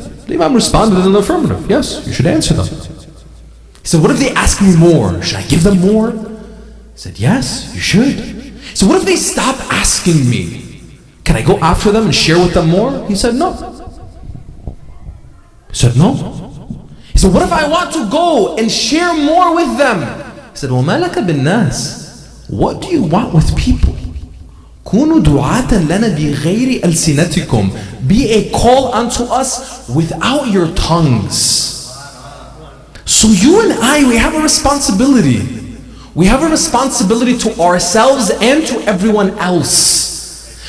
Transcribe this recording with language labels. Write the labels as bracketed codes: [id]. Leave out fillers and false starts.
[en] The Imam responded in the affirmative. Yes, you should answer them. He said, what if they ask me more? Should I give them more? He said, yes, you should. He said, what if they stop asking me? Can I go after them and share with them more? He said, no. He said, no. He said, what if I want to go and share more with them? He said, [ar] وَمَا لَكَ بِالنَّاسِ? [en] What do you want with people? [ar] كُونُوا دُعَاةً لَنَا بِغَيْرِ أَلْسِنَتِكُمْ. [en] Be a call unto us without your tongues. So you and I, we have a responsibility. We have a responsibility to ourselves and to everyone else.